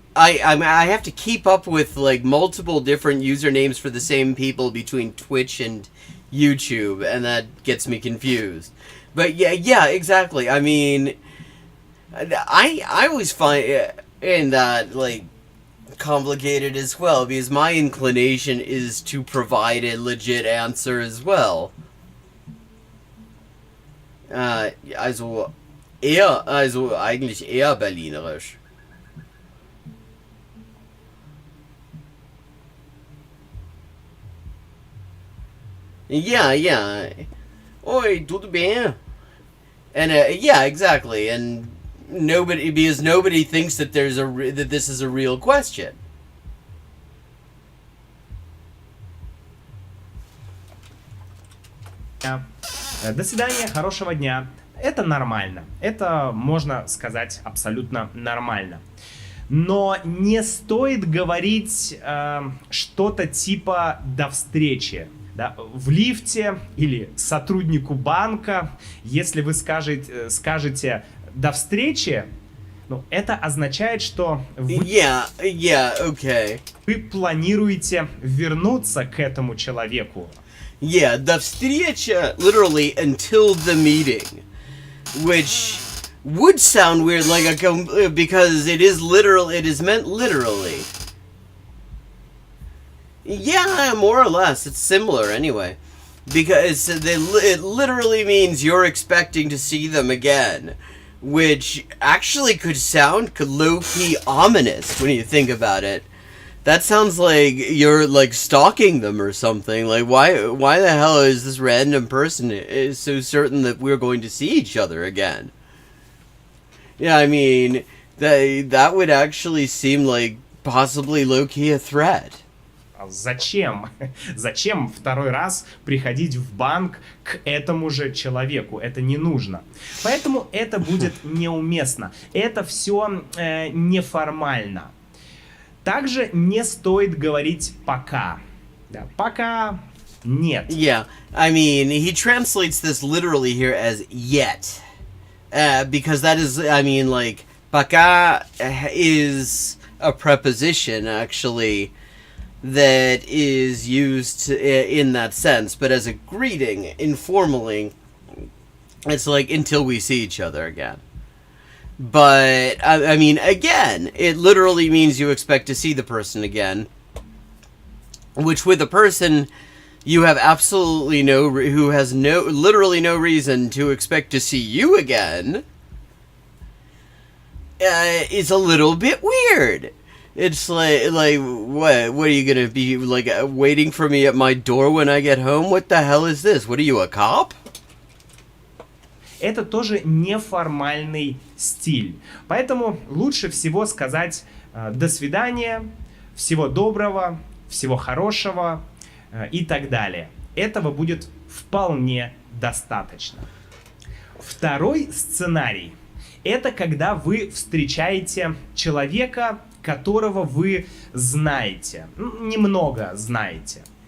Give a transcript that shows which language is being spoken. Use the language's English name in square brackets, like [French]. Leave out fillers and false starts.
[English] I have to keep up with like multiple different usernames for the same people between Twitch and YouTube, and that gets me confused. But yeah, exactly. I mean, I always find in that like complicated as well, because my inclination is to provide a legit answer as well. [German] Also eigentlich eher berlinerisch. [English] Yeah. [Portuguese] Oi, tudo bem? [English] And yeah, exactly. And because nobody thinks that that this is a real question. [Russian] До свидания, хорошего дня. Это нормально. Это можно сказать абсолютно нормально. Но не стоит говорить что-то типа «до встречи». Да? В лифте или сотруднику банка, если вы скажете «до встречи», ну, это означает, что вы планируете вернуться к этому человеку. [English] Yeah, [Russian] до встреча, [English] literally until the meeting, which would sound weird, like because it is meant literally. Yeah, more or less, it's similar anyway, because it literally means you're expecting to see them again, which actually could sound low-key ominous when you think about it. That sounds like you're like stalking them or something. Like why the hell is this random person is so certain that we're going to see each other again? Yeah, I mean, that would actually seem like possibly low-key a threat. [Russian] Зачем? Зачем второй раз приходить в банк к этому же человеку? Это не нужно. Поэтому это будет неуместно. Это все неформально. Также не стоит говорить «пока». Да, «пока» нет. [English] Yeah, I mean, he translates this literally here as yet. Because that is, I mean, like, пока is a preposition, actually, that is used in that sense. But as a greeting, informally, it's like, until we see each other again. But, I mean, again, it literally means you expect to see the person again. Which, with a person you have absolutely who has literally no reason to expect to see you again, is a little bit weird. It's like what are you gonna be, like, waiting for me at my door when I get home? What the hell is this? What are you, a cop? [Russian] Это тоже неформальный стиль. Поэтому лучше всего сказать «до свидания», «всего доброго», «всего хорошего» и так далее. Этого будет вполне достаточно. Второй сценарий – это когда вы встречаете человека, которого вы знаете, немного знаете.